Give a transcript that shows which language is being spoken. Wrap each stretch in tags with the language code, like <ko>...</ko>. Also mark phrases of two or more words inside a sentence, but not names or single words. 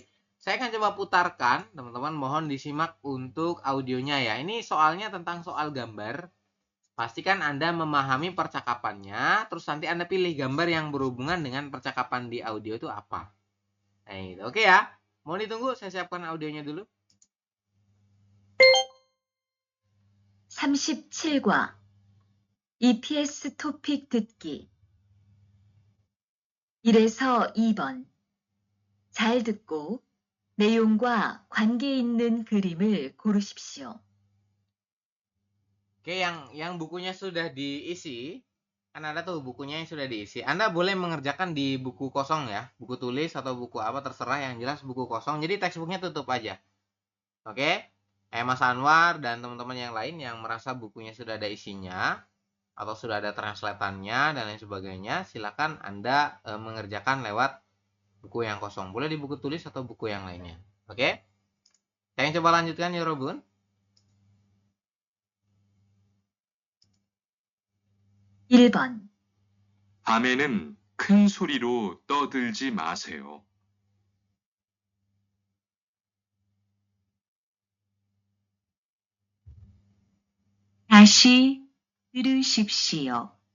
<id>Saya akan coba putarkan. Teman-teman mohon disimak untuk audionya ya. Ini soalnya tentang soal gambar. Pastikan Anda memahami percakapannya, terus nanti Anda pilih gambar yang berhubungan dengan percakapan di audio itu apa. Nah, itu. Oke ya. Mohon ditunggu, saya siapkan audionya dulu.</id> <ko>37과 EPS 토픽 듣기 1에서 2번 잘 듣고 내용과 관계 있는 그림을 고르십시오.</ko> <id>Oke, yang bukunya sudah diisi, kan ada tuh bukunya yang sudah diisi. Anda boleh mengerjakan di buku kosong ya, buku tulis atau buku apa terserah, yang jelas buku kosong. Jadi textbooknya tutup aja. Oke, Mas Anwar dan teman-teman yang lain yang merasa bukunya sudah ada isinya atau sudah ada translatannya dan lain sebagainya, silakan Anda mengerjakan lewat buku yang kosong. Boleh di buku tulis atau buku yang lainnya. Oke, saya coba lanjutkan ya Robun.</id> <ko>(1번) 밤에는 큰 소리로 떠들지 마세요. 다시 들으십시오.</ko>